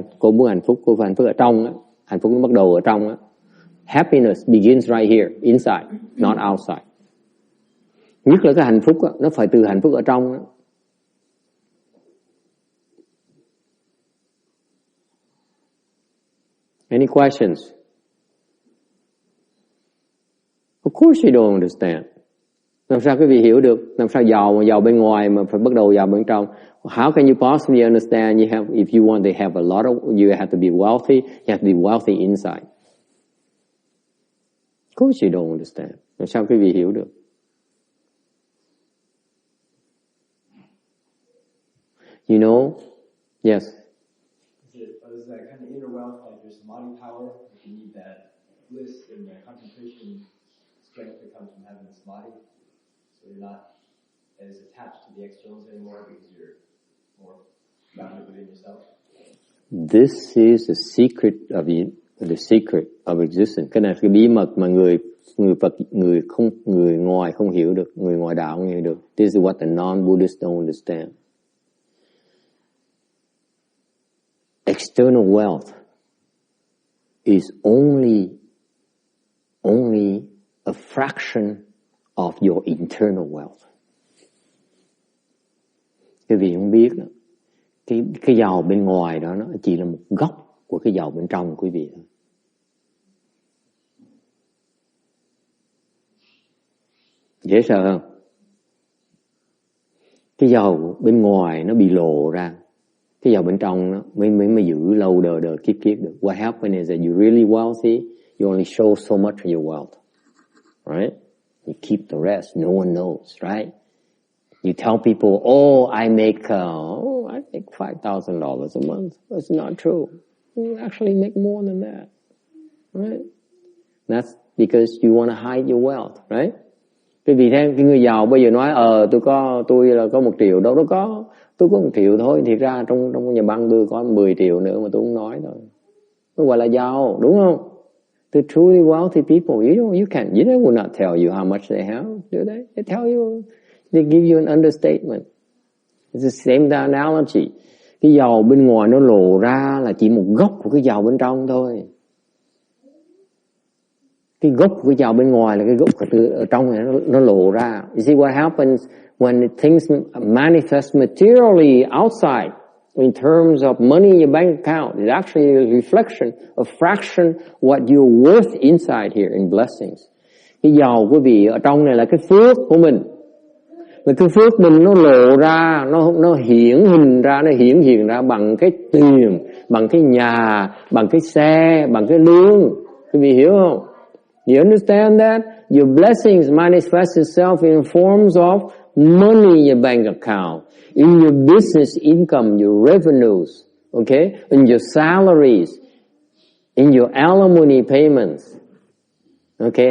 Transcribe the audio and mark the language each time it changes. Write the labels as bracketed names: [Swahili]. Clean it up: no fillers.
[Vietnamese] Cô muốn hạnh phúc, cô phải hạnh phúc ở trong á. Hạnh phúc nó bắt đầu ở trong á. [English] Happiness begins right here, inside, not outside. [Vietnamese] Nhất là cái hạnh phúc á, nó phải từ hạnh phúc ở trong á. [English] Any questions? Of course you don't understand. [Vietnamese] Làm sao quý vị hiểu được? Làm sao giàu bên ngoài mà phải bắt đầu giàu bên trong? [English] How can you possibly understand? If you want to have a lot of, you have to be wealthy. You have to be wealthy inside. Of course you don't understand. [Vietnamese] Làm sao quý vị hiểu được? [English] You know? Yes. Is that kind of inner wealth, like your samadhi power? You need that bliss and the concentration strength that comes from having the samadhi. So you're not as attached to the externals anymore because you're more grounded within yourself. This is the secret of existence. [Vietnamese] Cái này là cái bí mật mà người Phật, người ngoài không hiểu được, người ngoài đạo không hiểu được. [English] This is what the non-Buddhists don't understand. External wealth is only a fraction of your internal wealth. [Vietnamese] Quý vị không biết đó, cái giàu bên ngoài đó nó chỉ là một góc của cái giàu bên trong quý vị thôi. Dễ sợ không? Cái giàu bên ngoài nó bị lộ ra, cái giàu bên trong nó mới giữ lâu đời kiếp được. [English] What happens is that you're really wealthy, you only show so much of your wealth, right? You keep the rest, no one knows, right? You tell people, I make $5,000 a month. It's not true. You actually make more than that, right? That's because you want to hide your wealth, right? [Vietnamese] Cái vì thế cái người giàu bây giờ nói tôi là có 1 triệu, đâu có, tôi có 1 triệu thôi. Thì ra trong nhà băng tôi có 10 triệu nữa mà tôi không nói thôi. Nó gọi là giàu, đúng không? [English] The truly wealthy people, they will not tell you how much they have, do they? They tell you, they give you an understatement. It's the same analogy. [Vietnamese] Cái giàu bên ngoài nó lộ ra là chỉ một góc của cái giàu bên trong thôi. Cái gốc của cái giàu bên ngoài là cái gốc ở trong này nó lộ ra. [English] You see what happens when things manifest materially outside in terms of money in your bank account. It's actually a reflection, a fraction what you're worth inside here in blessings. [Vietnamese] Cái giàu quý vị ở trong này là cái phước của mình. Và cái phước mình nó lộ ra, nó hiển hiện ra bằng cái tiền, bằng cái nhà, bằng cái xe, bằng cái lương. Quý vị hiểu không? [English] You understand that? Your blessings manifest itself in forms of money in your bank account, in your business income, your revenues, okay? In your salaries, in your alimony payments, okay?